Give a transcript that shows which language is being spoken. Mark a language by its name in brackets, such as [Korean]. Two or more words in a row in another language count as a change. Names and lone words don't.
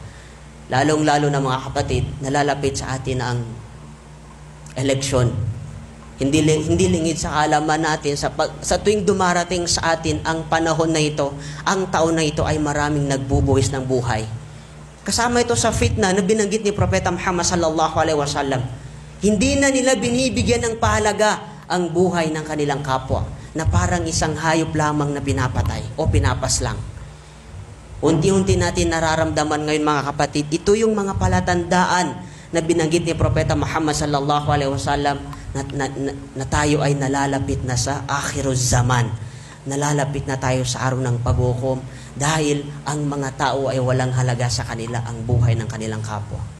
[Filipino] Lalong-lalo na mga kapatid, nalalapit sa atin ang eleksyon. Hindi lingid sa kaalaman natin, sa tuwing dumarating sa atin ang panahon na ito, ang taon na ito ay maraming nagbubuwis ng buhay. Kasama ito sa fitna na binanggit ni Propeta Muhammad [Arabic] صلى الله عليه وسلم. [Filipino] Hindi na nila binibigyan ng pahalaga ang buhay ng kanilang kapwa, na parang isang hayop lamang na pinapatay o pinapaslang. Unti-unti natin nararamdaman ngayon mga kapatid, ito yung mga palatandaan na binanggit ni Propeta Muhammad [Arabic] صلى الله عليه وسلم [Filipino] na tayo ay nalalapit na sa [Arabic] آخر الزمان. [Filipino] Nalalapit na tayo sa araw ng paghukom dahil ang mga tao ay walang halaga sa kanila ang buhay ng kanilang kapwa.